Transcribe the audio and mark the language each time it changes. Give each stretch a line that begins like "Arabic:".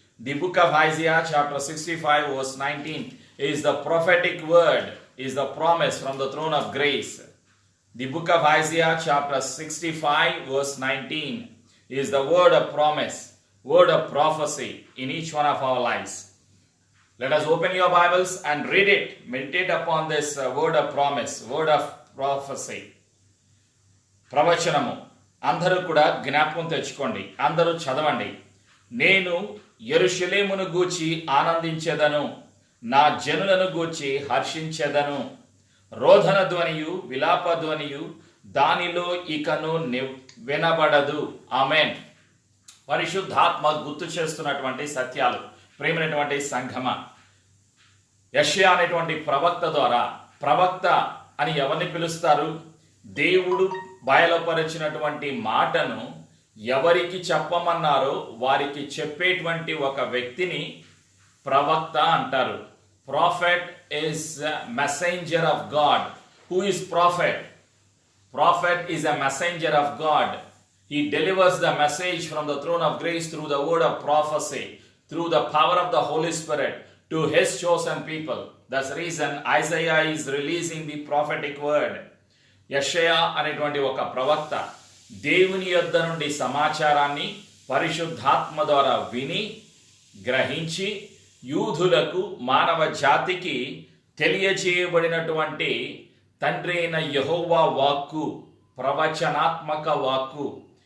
English: The book of Isaiah chapter 65 verse 19 is the prophetic word, is the promise from the throne of grace. The book of Isaiah chapter 65 verse 19 is the word of promise, word of prophecy in each one of our lives. Let us open your Bibles and read it. Meditate upon this word of promise, word of prophecy.
Telugu: ప్రవచనము అందరూ కూడా జ్ఞాపకం తెచ్చుకోండి, అందరూ చదవండి. నేను యెరూషలేమును గూర్చి ఆనందించెదను, నా జనులను గూర్చి హర్షించెదను. రోదన ధ్వనియు విలాప ధ్వనియు దానిలో ఇకను వినబడదు. ఆమేన్. పరిశుద్ధాత్మ గుర్తు చేస్తున్నటువంటి సత్యాలు. ప్రేమైనటువంటి సంఘమ, యెషయా అనేటువంటి ప్రవక్త ద్వారా, ప్రవక్త అని ఎవరిని పిలుస్తారు? దేవుడు బయలుపరిచినటువంటి మాటను ఎవరికి చెప్పమన్నారో వారికి చెప్పేటువంటి ఒక వ్యక్తిని ప్రవక్త అంటారు.
English: Prophet is a messenger of God. Who is prophet? Prophet is a messenger of God. He delivers the message from the throne of grace through the word of prophecy, through the power of the Holy Spirit to his chosen people. That's the reason Isaiah is releasing the prophetic word.
Telugu: యెషయా అనేటువంటి ఒక ప్రవక్త దేవుని యొద్ద నుండి సమాచారాన్ని పరిశుద్ధాత్మ ద్వారా విని గ్రహించి యూదులకు, మానవ జాతికి తెలియజేయబడినటువంటి తండ్రి అయిన యెహోవా వాక్కు, ప్రవచనాత్మక వాక్కు.